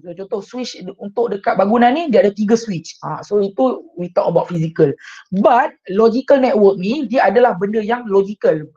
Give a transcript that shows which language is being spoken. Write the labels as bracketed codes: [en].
[ms] So, contoh switch untuk dekat bangunan ni dia ada 3 switch. [en] So itu we talk about physical. [ms] But logical network ni dia adalah benda yang logical.